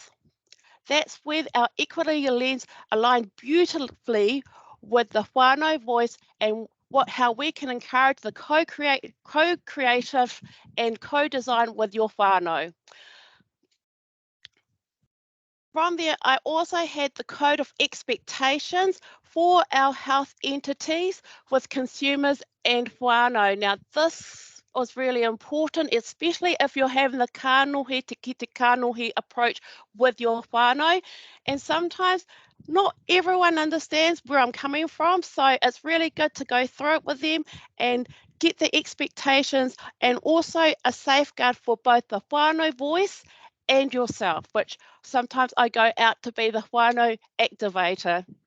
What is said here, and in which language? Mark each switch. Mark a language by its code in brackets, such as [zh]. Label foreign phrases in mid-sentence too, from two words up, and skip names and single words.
[en] That's where our equity lens aligned beautifully with the whānau voice and how we can encourage the co-creative and co-design with your whānau. From there, I also had the code of expectations for our health entities with consumers and whānau. Now, this was really important, especially if you're having the [mi] kanohi, te kanohi [en] approach with your whānau. And sometimes not everyone understands where I'm coming from, so it's really good to go through it with them and get the expectations and also a safeguard for both the whānau voice and yourself, which sometimes I go out to be the whānau activator.